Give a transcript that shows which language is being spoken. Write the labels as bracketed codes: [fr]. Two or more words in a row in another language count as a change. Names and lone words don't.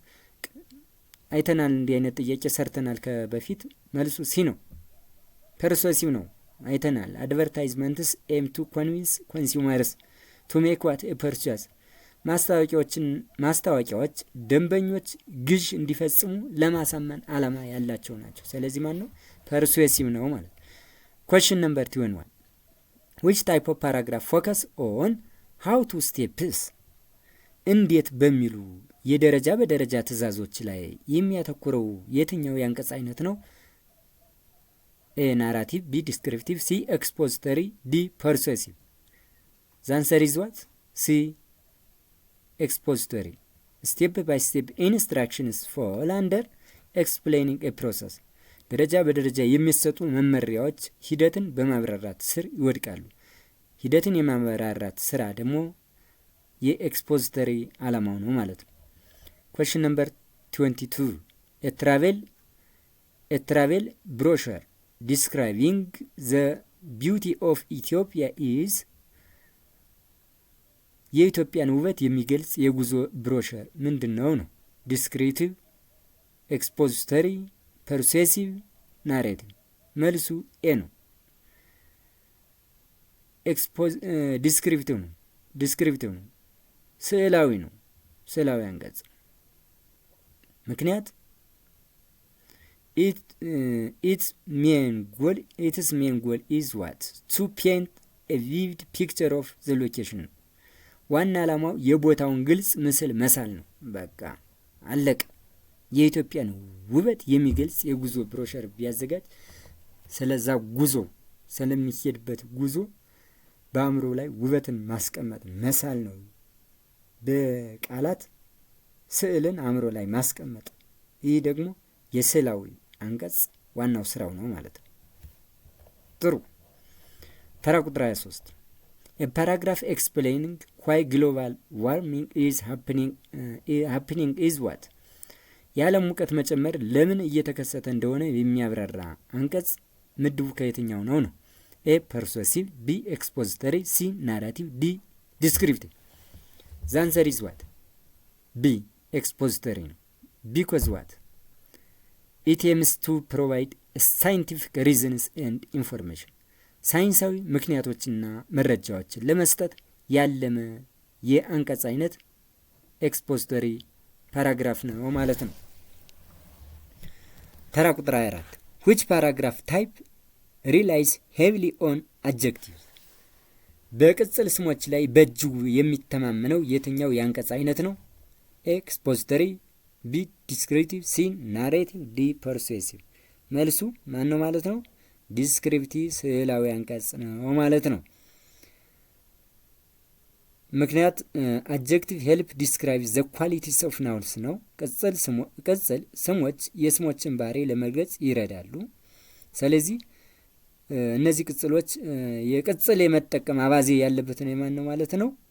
[am] አይተናል። እንዲህ አይነት ጥያቄ ሰርተናል ከበፊት። መልሱ ሲ ነው፣ ፐርሱሲቭ ነው። አይተናል። [en] Advertisements aim to convince consumers to make what a purchase። [am] ማስታወቂያዎች ደንበኞች ግዥ እንዲፈጽሙ ለማሳመን ዓላማ ያላቸው ናቸው። ስለዚህ ማን ነው? ፐርሱሲቭ ነው ማለት። [en] Question number [am] 21 [en] which type of paragraph focus on how to steps [am] እንዴት በሚሉ የደረጃ በደረጃ ትዕዛዞች ላይ የሚያተኩረው የትኛው የአንቀጽ አይነት ነው? [en] A narrative, B descriptive, C expository, D persuasive። the answer is what? C expository። step by step instructions fall under explaining a process። [am] ደረጃ በደረጃ የሚሰጡ መመሪያዎች ሂደትን በማብራራት ስር ይወድቃሉ። ሂደትን የማብራራት ስራ ደግሞ የኤክስፖዚተሪ ዓላማው ነው ማለት ነው። [en] Question number [am] 22 [en] a travel brochure describing the beauty of Ethiopia is [am] የኢትዮጵያን ውበት የሚገልጽ የጉዞ ብሮሸር ምንድን ነው? [en] descriptive, expository, persuasive, narrative። [am] መልሱ ኤ ነው። ዲስክሪፕቲቭ ነው። ዲስክሪፕቲቭ ነው። ስዕላዊ ነው። ስዕላዊ አንቀጽ። ምክንያት [en] its main goal is what? to paint a vivid picture of the location። [am] ዋና ዓላማው የቦታውን ግልጽ ምስል መሳል ነው። በቃ አለቀ። የኢትዮጵያን ውበት የሚገልጽ የጉዞ ብሮሸር ቢያዘጋጅ ስለዛ ጉዞ ስለሚሄድበት ጉዞ በአእምሮ ላይ ውበትን ማስቀመጥ መሳል ነው። በቃላት ስዕልን አእምሮ ላይ ማስቀመጥ። ይህ ደግሞ የስዕላዊ አንቀጽ ዋናው ስራው ነው ማለት ነው። ጥሩ። ተራ ቁጥር 23 [en] a paragraph explaining why global warming is happening is what? [am] የዓለም ሙቀት መጨመር ለምን እየተከሰተ እንደሆነ የሚያብራራ አንቀጽ ምድቡ ከየትኛው ነው? [en] A persuasive, B expository, C narrative, D descriptive። the answer is what? B expository ነው። because what? it aims to provide scientific reasons and information። [am] ሳይንሳዊ ምክንያቶችና መረጃዎችን ለመስጠት ያለመ የአንቀጽ አይነት [en] expository paragraph [am] ነው ማለት ነው። ተራ ቁጥር 24 [en] which paragraph type relies heavily on adjectives? [am] በቅጽል ስሞች ላይ በእጅጉ የሚተማመነው የትኛው የአንቀጽ አይነት ነው? [en] expository, B descriptive, C narrative, D persuasive። [am] መልሱ ማን ነው ማለት ነው? ዲስክሪፕቲቭ ስዕላዊ አንቀጽ ነው ማለት ነው። ምክንያት [en] adjective help describe the qualities of nouns [am] ነው። ቅጽል ስሞች የስሞችን ባህሪ ለመግለጽ ይረዳሉ። ስለዚህ እነዚህ ቅጽሎች የቅጽል የመጠቀም አባዜ ያለበትን የማን ነው ማለት ነው?